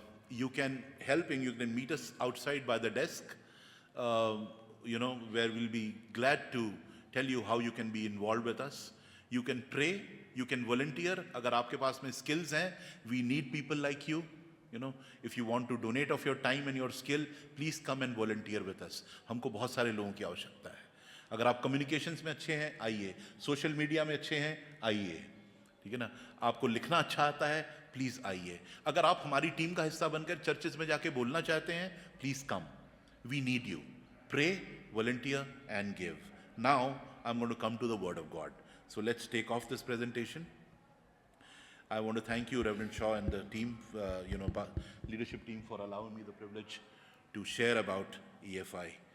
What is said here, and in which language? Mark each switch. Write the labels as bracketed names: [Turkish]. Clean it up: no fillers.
[English] You can help, and you can meet us outside by the desk, where we'll be glad to tell you how you can be involved with us. You can pray, you can volunteer. [Hindi] अगर आपके पास में skills हैं, [English] we need people like you. If you want to donate of your time and your skill, please come and volunteer with us. [Hindi] हमको बहुत सारे लोगों की आवश्यकता है. अगर आप communications में अच्छे हैं, आइए. Social media में अच्छे हैं, आइए. ठीक है ना? आपको लिखना अच्छा आता है, प्लीज आइए. अगर आप हमारी टीम का हिस्सा बनकर चर्चेस में जाके बोलना चाहते हैं, [English] Please come. We need you. Pray, volunteer, and give. Now I'm going to come to the Word of God. So let's take off this presentation. I want to thank you, Reverend Shaw, and the team, leadership team, for allowing me the privilege to share about EFI.